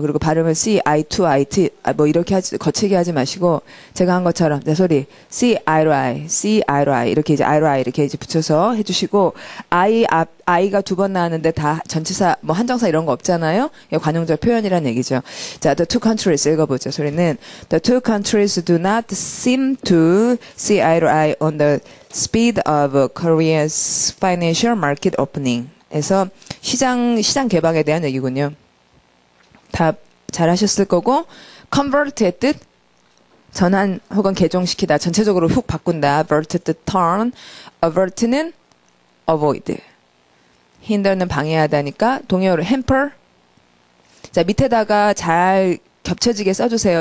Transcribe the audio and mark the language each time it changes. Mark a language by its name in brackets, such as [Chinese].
[Korean] 그리고 발음을 CI to IT 뭐 이렇게 거칠게 하지 마시고 제가 한 것처럼 내 소리 CI로 I 이렇게 이제 I로 I 이렇게 이제 붙여서 해주시고 I가 두 번 나왔는데 다 전치사 뭐 한정사 이런 거 없잖아요. 관용적 표현이라는 얘기죠. [English] 자, the two countries [Korean] 읽어보죠. 소리는 [English] the two countries do not seem to see eye to eye on the speed of Korea's financial market opening. [Korean] 에서 시장 개방에 대한 얘기군요. 다 잘하셨을 거고 convert의 뜻 전환 혹은 개종시키다 전체적으로 훅 바꾼다. avert 뜻 turn, avert는 avoid. hinder는 방해하다니까 동의어로 hamper. 자, 밑에다가 잘 겹쳐지게 써주세요.